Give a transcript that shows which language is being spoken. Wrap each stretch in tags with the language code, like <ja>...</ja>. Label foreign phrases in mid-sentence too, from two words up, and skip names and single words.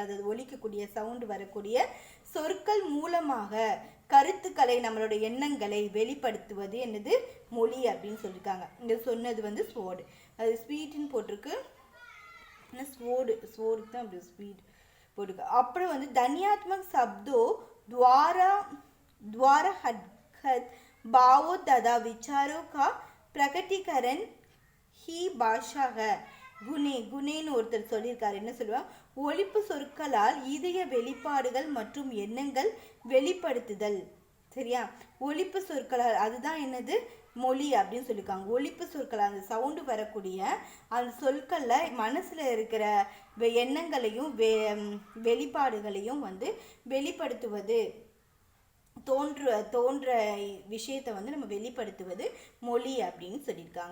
<ta>அதாவது ஒலிக்கக்கூடிய சவுண்டு வரக்கூடிய சொற்கள் மூலமாக கருத்துக்களை நம்மளோட எண்ணங்களை வெளிப்படுத்துவது என்னது? மொழி அப்படின்னு சொல்லியிருக்காங்க. இங்க சொன்னது வந்து ஸ்வோர்டு. அது ஸ்வீட்னு போட்டிருக்கு. ஸ்வோர்டு தான் அப்படி ஸ்வீட் போட்டிருக்கு. அப்புறம் வந்து</ta> <hi>ध्वन्यात्मक शब्दों द्वारा हद भावों तथा विचारों का प्रकटीकरण ही भाषा है.</hi> <ta>குணேன்னு ஒருத்தர் சொல்லியிருக்காரு. என்ன சொல்லுவாங்க? ஒலிப்பு சொற்களால் இதய வெளிப்பாடுகள் மற்றும் எண்ணங்கள் வெளிப்படுத்துதல். சரியா? ஒலிப்பு சொற்களால், அதுதான் என்னது? மொழி அப்படின்னு சொல்லியிருக்காங்க. ஒலிப்பு சொற்கள், அந்த சவுண்டு வரக்கூடிய அந்த சொற்களில் மனசில் இருக்கிற எண்ணங்களையும் வெளிப்பாடுகளையும் வந்து வெளிப்படுத்துவது, தோன்ற விஷயத்தை வந்து நம்ம வெளிப்படுத்துவது மொழி அப்படின்னு சொல்லியிருக்காங்க.</ta>